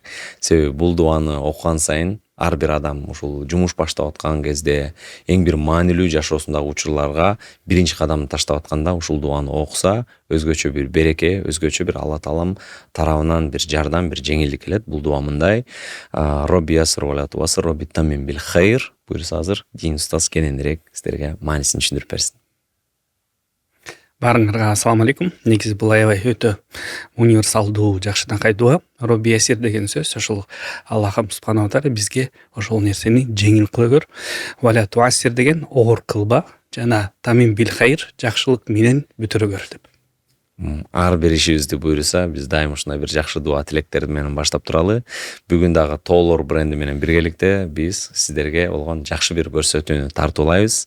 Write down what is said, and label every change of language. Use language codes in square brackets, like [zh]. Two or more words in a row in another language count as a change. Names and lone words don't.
[ky] Себеби бул дуаны окуган сайын ар бир адам ушул жумуш баштап аткан кезде, эң бир маанилүү жашоосундагы учурларга биринчи кадамды таштап атканда ушул дуаны окуса, өзгөчө бир береке, өзгөчө бир Алла Таалам тарабынан бир жардам, бир жеңилдик келет. Бул дуа мындай: [ar] رب يسر ولا تعسر رب تمم بالخير. [ky] Буюрса азыр Дин устаз кененирээк сиздерге маанисин түшүндүрүп берсин. Баарыңарга [ar] السلام عليكم. [ky] Негизи бул аябай өтө универсалдуу, жакшынакай дуа. [ar] رب يسر [ky] деген сөз ошол Аллахым [ar] سبحانه تعالى [ky] бизге ошол нерсени жеңил кыла көр. [ar] ولا تعسر [ky] деген оор кылба, жана [ar] تمم بالخير, [ky] жакшылык менен бүтүрө көр деп. Ар бир ишибизди буюрса, биз дайым ушундай бир жакшы дуа тилектер менен баштап туралы. Бүгүн дагы Толор бренди менен биргеликте биз сиздерге болгон жакшы бир көрсөтүүнү тартуулайбыз.